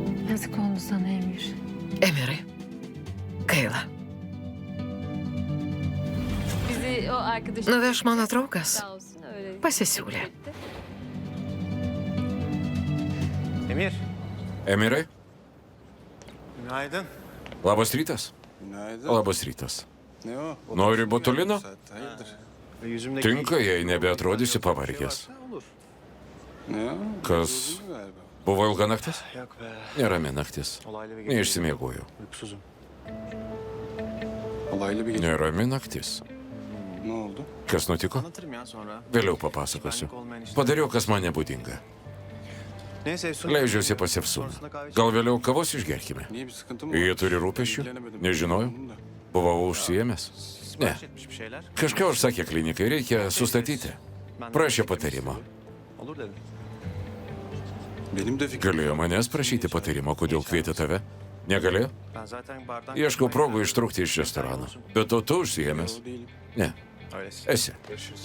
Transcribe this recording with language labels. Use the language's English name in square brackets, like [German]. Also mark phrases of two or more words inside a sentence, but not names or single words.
[Turkish] Yazık oldu sana Emir. [Lithuanian] Emirai. Gaila. [Turkish] Bizi o arkadaş [Lithuanian] Nuveš mano draugas. [Turkish] sağ olsun öyle. [Lithuanian] Pasisiūlė. [Turkish] Emir. [Lithuanian] Emirai, [Turkish] Günaydın. [Lithuanian] labas rytas. [Turkish] Günaydın. [Lithuanian] Labas rytas. [Turkish] Ne o? [Lithuanian] Nori botulino? [Turkish] Bu saatte, hayırdır? Yüzümdeki... [Lithuanian] Tinka, jei nebeatrodysi pavargęs. [Turkish] Olur. Ne o? [Lithuanian] Kas [Turkish] Üzüldün mü galiba? [Lithuanian] buvo ilga naktis? [Turkish] Yok be. [Lithuanian] Nerami naktis. [Turkish] Olaylı bir gece. [Lithuanian] Neišsimiegojau. [Turkish] Uykusuzum. Olaylı bir gece. [Lithuanian] Nerami naktis. [Turkish] Ne oldu? [Lithuanian] Kas nutiko? [Turkish] Anlatırım ya sonra. [Lithuanian] Vėliau papasakosiu. Padariau, kas man nebūdinga. [Turkish] Neyse Efsun. [Lithuanian] Leidžiuosi pas Efsūną. Gal vėliau kavos išgerkime? [Turkish] Niye bir sıkıntı mı var? [Lithuanian] Jie turi rūpesčių? [Turkish] İlgilenemedim. [Lithuanian] Nežinojau. [Turkish] Anladım da. [Lithuanian] Buvau užsiėmęs? Ne. [Turkish] Sipariş etmiş bir şeyler. [Lithuanian] Kažką užsakė klinikai, reikia sustatyti. [Turkish] Ben de [Lithuanian] Prašė [Turkish] beklemek [Lithuanian] patarimo. [Turkish] istiyorum. Olur dedim. Benim de fikrim. [Lithuanian] Galėjo manęs prašyti patarimo, kodėl kvietė tave? Negalėjo? [Turkish] Ben zaten bardan... [Lithuanian] Ieškau progų ištrūkti iš restorano. Bet tu užsiėmęs? [Turkish] Yo, değilim. [Lithuanian] Ne. [Turkish] Öylesin. [Lithuanian] Esi. [Turkish] Görüşürüz.